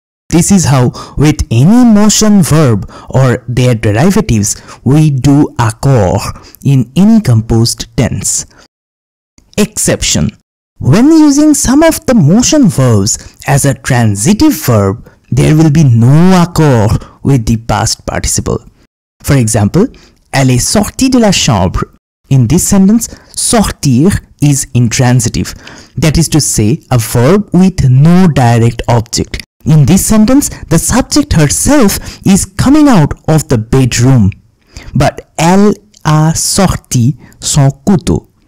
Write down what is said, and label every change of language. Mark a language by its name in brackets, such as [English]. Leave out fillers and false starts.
[English] This is how with any motion verb or their derivatives we do accord in any composed tense. Exception. When using some of the motion verbs as a transitive verb, there will be no accord with the past participle. For example, [French] elle est sortie de la chambre. [English] In this sentence, sortir is intransitive. That is to say, a verb with no direct object. In this sentence, the subject herself is coming out of the bedroom. [French] But elle a sorti son couteau.